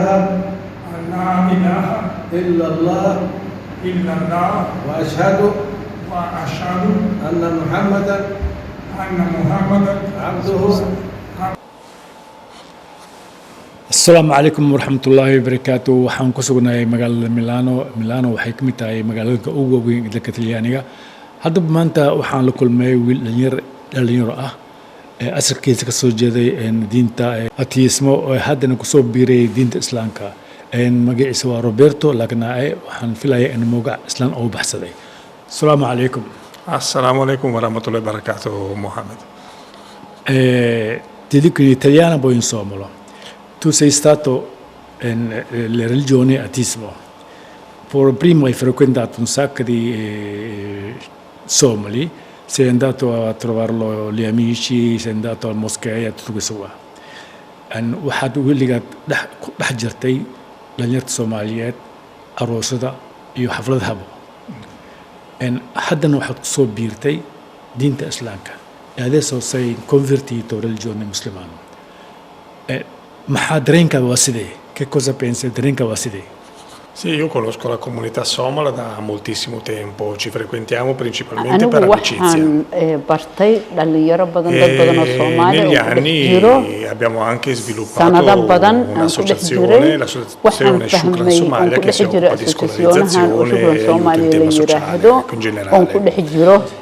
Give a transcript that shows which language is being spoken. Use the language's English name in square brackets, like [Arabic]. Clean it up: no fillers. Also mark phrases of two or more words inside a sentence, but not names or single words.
[Arabic] أن لا إله إلا الله إلا الله وأشهد وأشهد أن محمدا أن محمدا عبده. السلام عليكم ورحمة الله وبركاته. [Somali] waxaan ku sugnahay magaalada Milano waxay ka mid tahay magaalada ugu weyn dalka Talyaaniga. Haddaba maanta waxaan la kulmay wiil dhalinyaro ah ee asalkiisa ka soo jeeday diinta atheismo oo haddana ku soo biiray diinta Islaamka. Magaciisa waa Roberto Lagnaae. Waxaan filayaa in magac Islaan uu baxsaday. [Arabic] السلام عليكم. السلام عليكم ورحمة الله وبركاته Mohammed. [Italian] Ti dico in italiano poi in somalo. Tu sei stato nella religione ateismo. Prima hai frequentato un sacco di somali, sei andato a trovarlo gli amici, sei andato al moschea, tutto questo qua. [Somali] waxaad weligaad dhex jirtay dhalinyarta Soomaaliyeed aroosada iyo xafladahaba. haddana waxaad ku soo biirtay diinta Islaamka. [Italian] Adesso sei convertito religione muslimana. [Somali] Maxaa dareenkaada waa sidee? [Italian] Che cosa pensi? [Somali] Dareenka waa sidee? [Italian] Sì, io conosco la comunità somala da moltissimo tempo, ci frequentiamo principalmente per amicizia. Negli anni abbiamo anche sviluppato un'associazione, l'associazione Shukran Somalia, che si occupa di scolarizzazione e aiuto in tema sociale, in generale.